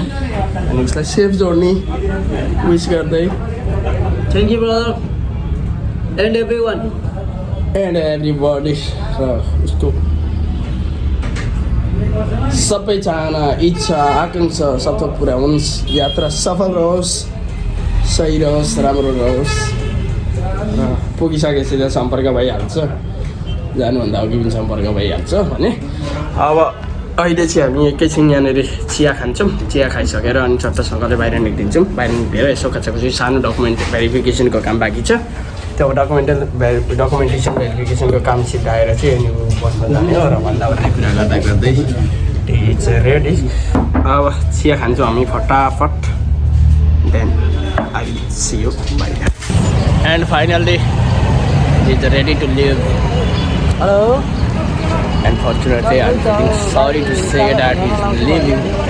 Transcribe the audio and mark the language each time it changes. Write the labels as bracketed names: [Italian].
[Nepali] अनि उसलाई [English] Safe जोड्ने wish गर्दै thank you brother and everyone and everybody. [Nepali] र उसको सबै चाहना, इच्छा, आकाङ्क्षा सब पुरा हुन्। यात्रा सफल रहोस्, सही रहोस्, राम्रो रहोस्। र पुगिसकेपछि त सम्पर्क भइहाल्छ, जानुभन्दा अघि पनि सम्पर्क भइहाल्छ भने। अब अहिले चाहिँ हामी एकैछिन यहाँनिर चिया खान्छौँ। चिया खाइसकेर अनि चट्टसँगले बाहिर निक्लिन्छौँ। बाहिर निक्लेर यसो कच्चाकची सानो डकुमेन्ट भेरिफिकेसनको काम बाँकी छ। त्यो डकुमेन्टेसन भेरिफिकेसनको काम सिधाएर चाहिँ अनि बस्न जाने हो। र भन्दा कुरा गर्दै [English] It's ready. [Nepali] अब चिया खान्छौँ हामी फटाफट, [English] then I will see you [Nepali] बाहिर। [English] And finally is ready to leave. Hello. Unfortunately, I'm feeling sorry to say that he's leaving.